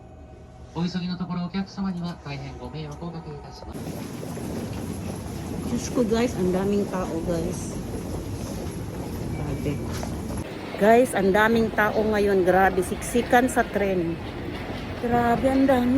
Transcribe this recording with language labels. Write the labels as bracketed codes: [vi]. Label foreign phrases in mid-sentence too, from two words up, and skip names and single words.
[ja] お急ぎのところお客様には大変ご迷惑をおかけいたします。 [tl] Diyos ko guys, ang daming tao guys. Grabe. Guys, ang daming tao ngayon. Grabe, siksikan sa tren. Grabe, ang dami.